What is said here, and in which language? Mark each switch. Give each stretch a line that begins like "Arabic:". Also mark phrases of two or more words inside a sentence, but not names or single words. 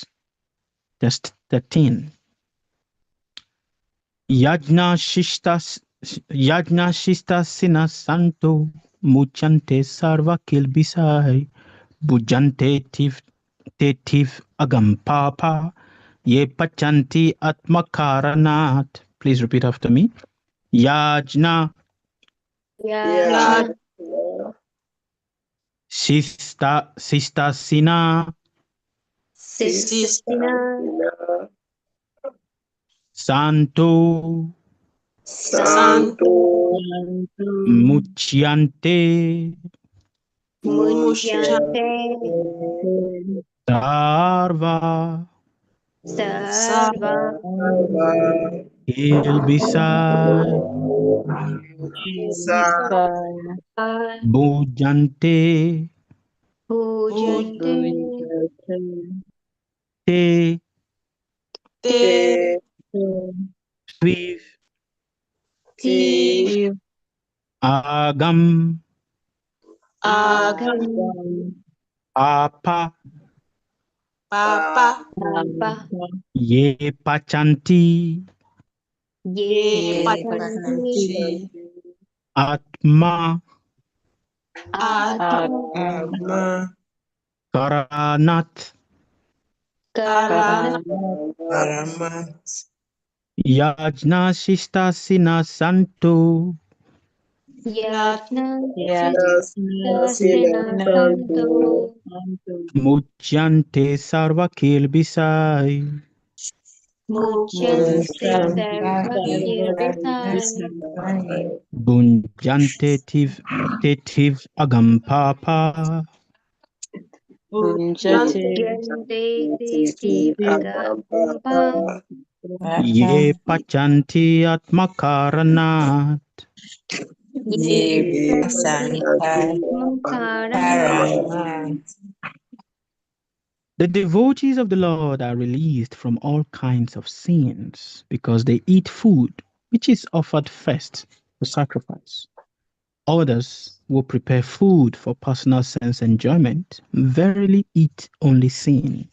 English: Test 13.
Sanskrit: यज्ञ शिष्टा शिनः सन्तो मुच्यन्ते सर्व किल्बिषैः भुञ्जते त्व अघं पापा ये पचन्ति आत्मकारणात्.
English: Please repeat after me.
Sanskrit: Yajna Yajna शिष्टा शिनः Sistina Santo Santo Muchiante Mutyante Sarva Sarva किल्बिषैः भुञ्जते Pujante Te Te Tviv Ti Agam Agam Apa Papa ये पचन्ति ये पचन्ति Atma Atma Karanat Karana यज्ञ शिष्टा शिनः सन्तो यज्ञ शिष्टाशिनः सन्तो मुच्यन्ते सर्व किल्बिषैः मुच्यन्ते सर्व किल्बिषैः भुञ्जते त्व अघं पापा मुच्यन्ते त्व अघंपा ये पचन्ति आत्मकारणात्. ये कारण
English: The devotees of the Lord are released from all kinds of sins because they eat food which is offered first for sacrifice. Others who prepare food for personal sense enjoyment verily eat only sin.